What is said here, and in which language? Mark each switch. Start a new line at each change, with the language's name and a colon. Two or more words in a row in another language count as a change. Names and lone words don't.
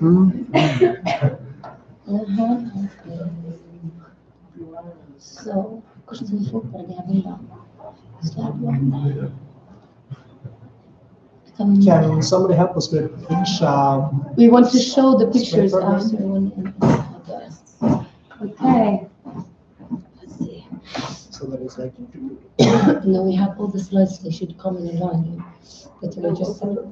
Norwegian: So, hvordan skal vi få på det her bildet?
English: Slide one. Can somebody help us with which, We want to show the pictures after one. Okay. Let's see. so that it's like, No, we have all the slides, they should come in a line, but we're just separate.